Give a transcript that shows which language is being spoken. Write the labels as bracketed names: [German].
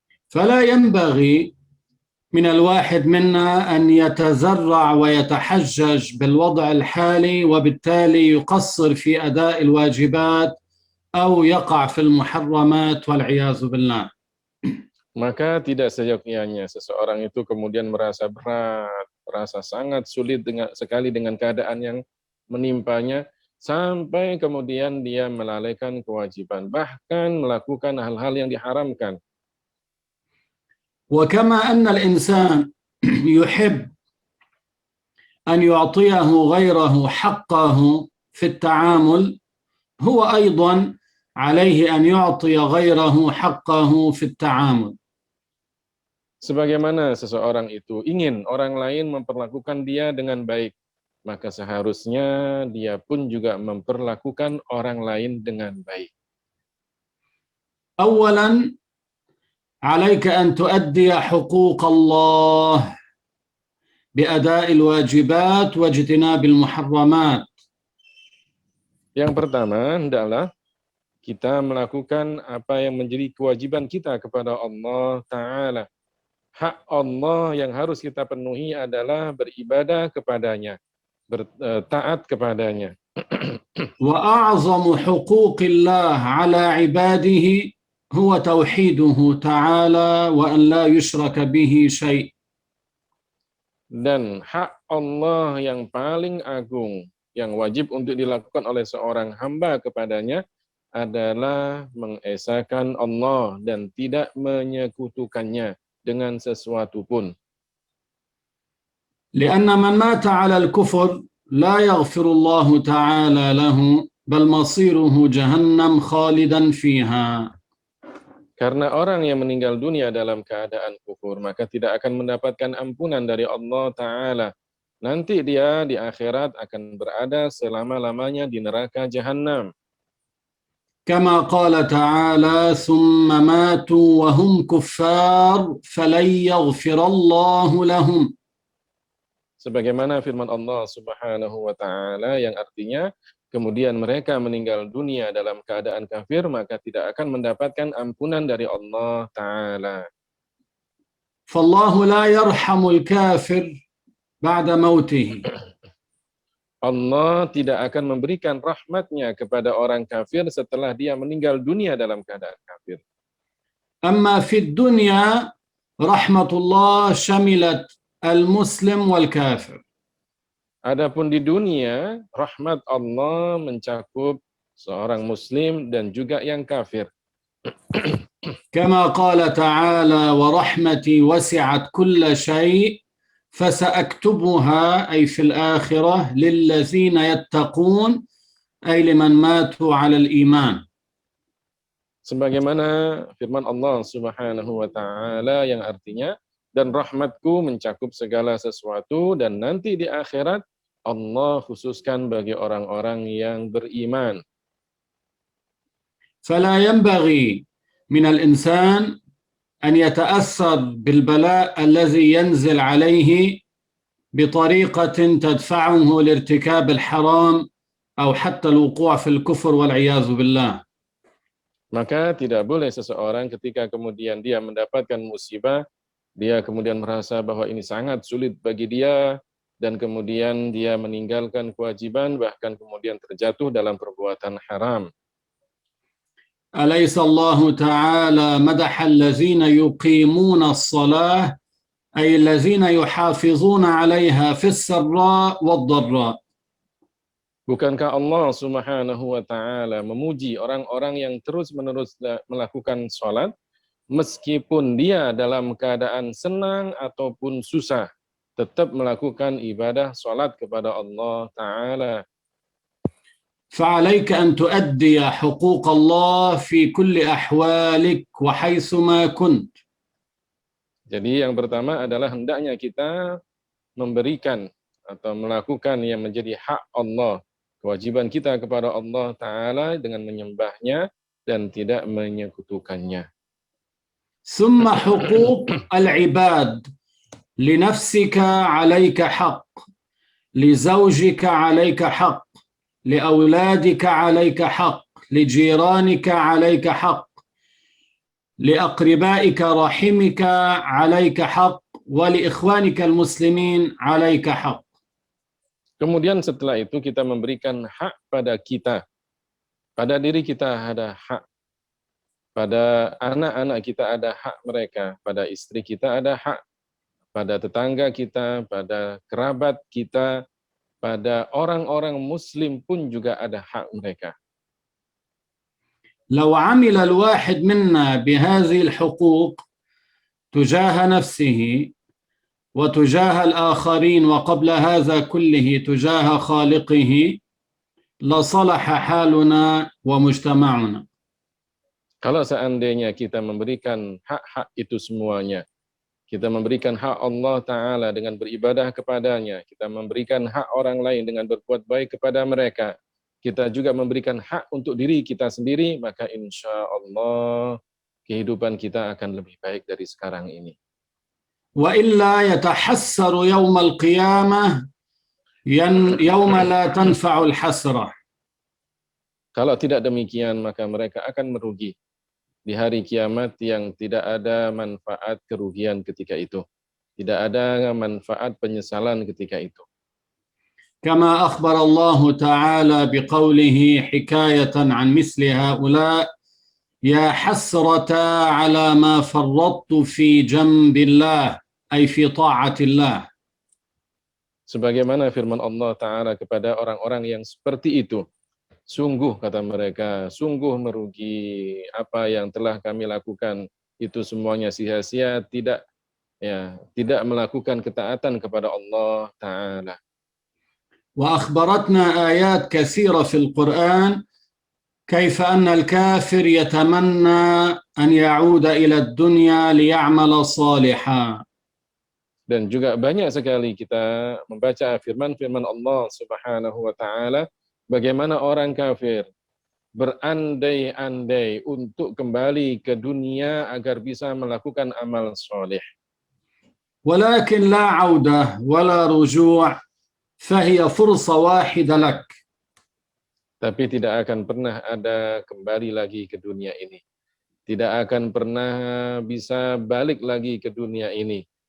[Arabic] فلا ينبغي من الواحد منا أن يتزرع ويتحجج بالوضع الحالي وبالتالي يقصر في أداء الواجبات أو يقع في المحرمات والعياذ بالله. [Indonesian] Maka tidak seyogyanya seseorang itu kemudian merasa berat, merasa sangat sulit sekali dengan keadaan yang menimpanya, sampai kemudian dia melalaikan kewajiban, bahkan melakukan hal-hal yang diharamkan. [Arabic] وكما أن الإنسان يحب أن يعطيه غيره حقه في التعامل، هو أيضا عليه أن يعطي غيره حقه في التعامل. [Indonesian] Sebagaimana seseorang itu ingin orang lain memperlakukan dia dengan baik, maka seharusnya dia pun juga memperlakukan orang lain dengan baik. [Arabic] أولا عليك أن تؤدي حقوق الله بأداء الواجبات واجتناب المحرمات. [Indonesian] Yang pertama, hendaklah kita melakukan apa yang menjadi kewajiban kita kepada Allah Ta'ala. Hak Allah yang harus kita penuhi adalah beribadah kepadanya, taat kepadanya. [Arabic] وأعظم حقوق الله على عباده هو توحيده تعالى وأن لا يشرك به شيء. [Indonesian] Dan hak Allah yang paling agung, yang wajib untuk dilakukan oleh seorang hamba kepadanya adalah mengesahkan Allah dan tidak menyekutukannya dengan sesuatu pun. [Arabic] لأن من مات على الكفر لا يغفر الله تعالى له بل مصيره جهنم خالدا فيها. [Indonesian] Karena orang yang meninggal dunia dalam keadaan kufur, maka tidak akan mendapatkan ampunan dari Allah Ta'ala. Nanti dia di akhirat akan berada selama-lamanya di neraka Jahannam. [Arabic] كما قال تعالى ثم ماتوا وهم كفار فلن يغفر الله لهم. [Indonesian] Sebagaimana firman Allah Subhanahu wa Ta'ala yang artinya, kemudian mereka meninggal dunia dalam keadaan kafir, maka tidak akan mendapatkan ampunan dari Allah Ta'ala. [Arabic] فالله لا يرحم الكافر بعد موته. [Indonesian] Allah tidak akan memberikan rahmatnya kepada orang kafir setelah dia meninggal dunia dalam keadaan kafir. [Arabic] أما في الدنيا رحمة الله شملت المسلم والكافر. [Indonesian] Adapun di dunia, rahmat Allah mencakup seorang muslim dan juga yang kafir. [Arabic] كما قال تعالى ورحمتي وسعت كل شيء فسأكتبها أي في الآخرة للذين يتقون أي لمن ماتوا على الإيمان. [Indonesian] Sebagaimana firman Allah Subhanahu wa Ta'ala yang artinya, dan rahmatku mencakup segala sesuatu, dan nanti di akhirat Allah khususkan bagi orang-orang yang beriman. [Arabic] فلا ينبغي من الإنسان أن يتأثر بالبلاء الذي ينزل عليه بطريقة تدفعه لارتكاب الحرام أو حتى الوقوع في الكفر والعياذ بالله. [Indonesian] Maka tidak boleh seseorang ketika kemudian dia mendapatkan musibah, dia kemudian merasa bahwa ini sangat sulit bagi dia, dan kemudian dia meninggalkan kewajiban, bahkan kemudian terjatuh dalam perbuatan haram. [Arabic] أليس الله تعالى مدح الذين يقيمون الصلاة أي الذين يحافظون عليها في السراء والضراء. [Indonesian] Bukankah Allah Subhanahu wa Ta'ala memuji orang-orang yang terus-menerus melakukan sholat, meskipun dia dalam keadaan senang ataupun susah, tetap melakukan ibadah sholat kepada Allah Ta'ala. [Arabic] فعليك أن تؤدي حقوق الله في كل أحوالك وحيثما كنت. [Indonesian] Jadi yang pertama adalah hendaknya kita memberikan atau melakukan yang menjadi hak Allah, kewajiban kita kepada Allah Ta'ala dengan menyembahnya dan tidak menyekutukannya. [Arabic] ثم حقوق العباد لنفسك عليك حق، لزوجك عليك حق، لأولادك عليك حق، لجيرانك عليك حق، لأقربائك رحمك عليك حق، ولإخوانك المسلمين عليك حق. [Indonesian] Kemudian setelah itu kita memberikan hak pada kita. Pada diri kita ada hak. Pada anak-anak kita ada hak mereka. Pada istri kita ada hak. Pada tetangga kita, pada kerabat kita, pada orang-orang muslim pun juga ada hak mereka. [Arabic] لو عمل الواحد منا بهذه الحقوق تجاه نفسه وتجاه الآخرين وقبل هذا كله تجاه خالقه لصلح حالنا ومجتمعنا. [Indonesian] Kalau seandainya kita memberikan hak-hak itu semuanya, kita memberikan hak Allah Ta'ala dengan beribadah kepadanya, kita memberikan hak orang lain dengan berbuat baik kepada mereka, kita juga memberikan hak untuk diri kita sendiri, maka insya Allah kehidupan kita akan lebih baik dari sekarang ini. [Arabic] وإلا يتحسر يوم القيامة يوم لا تنفع الحسرة. [Indonesian] Kalau tidak demikian, maka mereka akan merugi di hari kiamat yang tidak ada manfaat kerugian ketika itu. Tidak ada manfaat penyesalan ketika itu. [Arabic] كما أخبر الله تعالى بقوله حكاية عن مثل هؤلاء يا حسرة على ما فرطت في جنب الله أي في طاعة الله. [Indonesian] Sebagaimana firman Allah Ta'ala kepada orang-orang yang seperti itu. Sungguh, kata mereka, sungguh merugi apa yang telah kami lakukan. Itu semuanya sia-sia, tidak melakukan ketaatan kepada Allah Ta'ala. [Arabic] وأخبرتنا آيات كثيرة في القرآن كيف أن الكافر يتمنى أن يعود إلى الدنيا ليعمل صالحا. [Indonesian] Dan juga banyak sekali kita membaca firman-firman Allah Subhanahu wa Ta'ala, bagaimana orang kafir berandai-andai untuk kembali ke dunia agar bisa melakukan amal soleh. [Arabic] ولكن لا عودة ولا رجوع فهي فرصة واحدة لك. [Indonesian] Tapi tidak akan pernah ada kembali lagi ke dunia ini. Tidak akan pernah bisa balik lagi ke dunia ini.